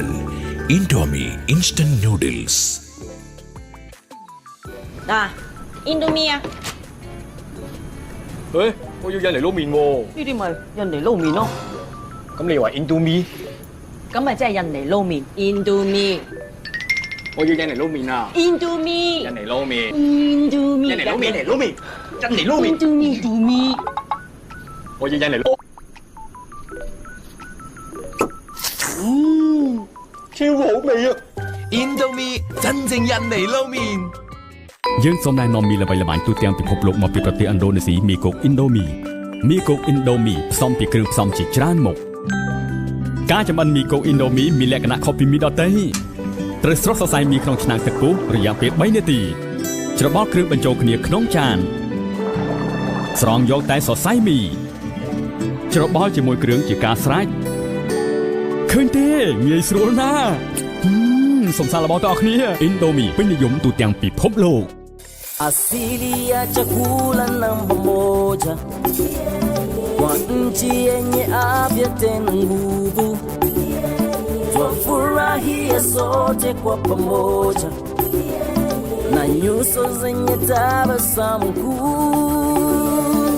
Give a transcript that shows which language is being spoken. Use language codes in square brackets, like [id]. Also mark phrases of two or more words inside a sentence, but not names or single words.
[en] Indomie Instant Noodles. [yue] Indomie 啊，我要印尼撈麵喎。呢啲咪印尼撈麵咯，咁你話 Indomie？咁咪即係印尼撈麵 Indomie 我要印尼撈麵啊！ Indomie 印尼撈麵， Indomie 印尼撈麵，印尼撈麵，印尼撈麵， Indomie 我要印尼撈。超好味啊 Indomie 真正印尼撈麵。 [km] យើងសូមណែនាំមីល្បីល្បាញទូទាំងពិភពលោកមកពីប្រទេសឥណ្ឌូនេស៊ីមីគុក Indomie មីគុ ក Indomie ផ្សំពីគ្រឿងផ្សំជាច្រើនមុខការចម្អិនមីគុក Indomie មានលក្ខណៈខុសពីមីដទៃត្រូវស្រុះសរសៃមីក្នុងឆ្នាំងទឹកពុះរយៈពេល3នាទីច្របល់គ្រឿងបញ្ចូលគ្នាក្នុងចានស្រង់យកតែសរសៃមីច្របល់ជាមួយគ្រឿងជាការស្រេចឃើញទេងាយស្រួលណាស់ សូមសាកល្បងទាំងអស់គ្នា Indomie ពេញនិយមទូទាំងពិភពលោក [sw] Asili ya chakula namba moja kwa nchi yenye afya tena nguvu, twafurahia sote kwa pamoja na nyuso zenye tabasamu kuu.